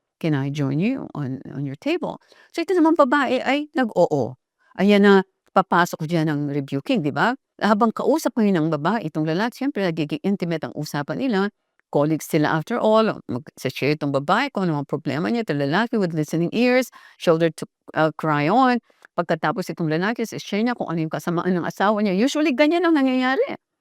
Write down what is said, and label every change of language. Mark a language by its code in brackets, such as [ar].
[en] Can I join you on your table? [tl] So ito naman babae ay nag-oo. Ayan na, papasok dyan ng rebuking, di ba? Habang kausap ngayon ng babae, itong lalaki, siyempre nagiging intimate ang usapan nila. [en] Colleagues sila after all. [tl] Mag-share itong babae kung ano ang problema niya. Itong lalaki [en] with listening ears, shoulder to cry on. [tl] Pagkatapos itong lalaki, share niya kung ano yung kasamaan ng asawa niya. Usually, ganyan ang nangyayari.